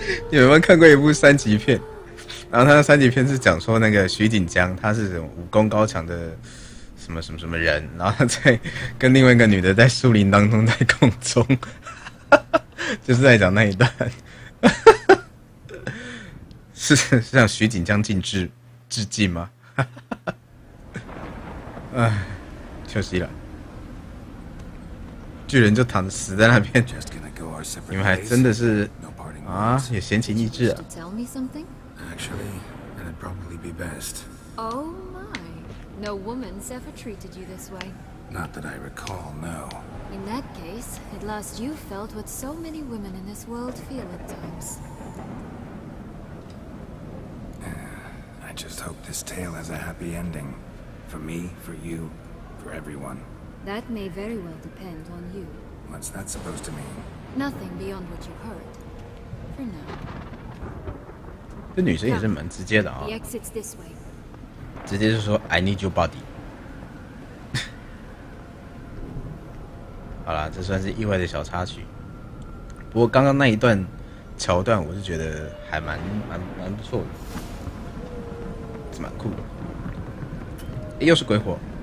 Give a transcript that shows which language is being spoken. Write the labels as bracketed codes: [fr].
[zh] 你有没有看过一部3级片？然后他的3级片是讲说那个徐锦江，他是武功高强的什么人，然后他在跟另外一个女的在树林当中在空中，就是在讲那一段，是向徐锦江致敬吗？哎，休息了，巨人就躺着死在那边，你们还真的是啊，也闲情逸致啊。 [en] Actually, that'd probably be best. Oh my. No woman's ever treated you this way. Not that I recall, no. In that case, at last you felt what so many women in this world feel at times. I just hope this tale has a happy ending. For me, for you, for everyone. That may very well depend on you. What's that supposed to mean? Nothing beyond what you heard. For now. [zh] 这女生也是蛮直接的啊，直接就说 [en] I need your body 。 [zh] 好啦，这算是意外的小插曲。不过刚刚那一段桥段，我是觉得还蛮不错的，是蛮酷的。又是鬼火。